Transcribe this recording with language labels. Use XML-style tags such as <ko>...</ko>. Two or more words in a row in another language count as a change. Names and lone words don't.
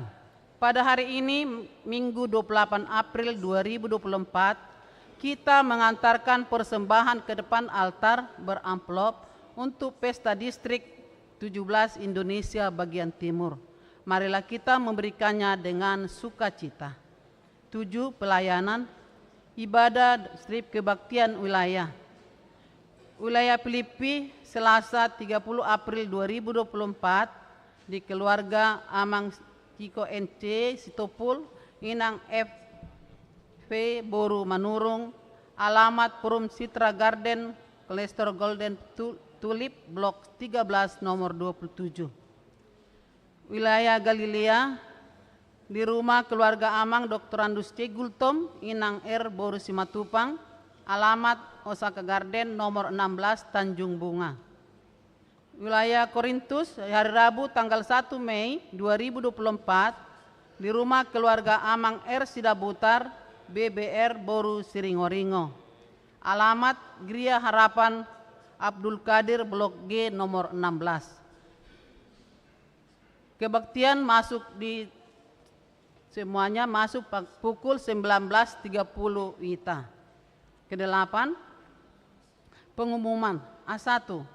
<id>Pada hari ini Minggu 28 April 2024, kita mengantarkan persembahan ke depan altar beramplop untuk Pesta Distrik 17 Indonesia bagian timur. Marilah kita memberikannya dengan sukacita. 7. Pelayanan ibadah strip kebaktian wilayah. Wilayah Filipi, Selasa 30 April 2024, di keluarga Amang Ciko NC Sitopul, Inang FV Boru Manurung, alamat Perum Citra Garden, Klester Golden Tulip, Blok 13 nomor 27. Wilayah Galilea, di rumah keluarga Amang Dr. Andus C. Gultom, Inang R. Boru Simatupang, alamat Osaka Garden nomor 16 Tanjung Bunga. Wilayah Korintus, hari Rabu tanggal 1 Mei 2024, di rumah keluarga Amang R. Sidabutar, BBR Boru Siringoringo. Alamat Gria Harapan Abdul Qadir Blok G nomor 16. Kebaktian masuk di semuanya masuk pukul 19.30 WITA. Kedelapan, pengumuman. A1.</id>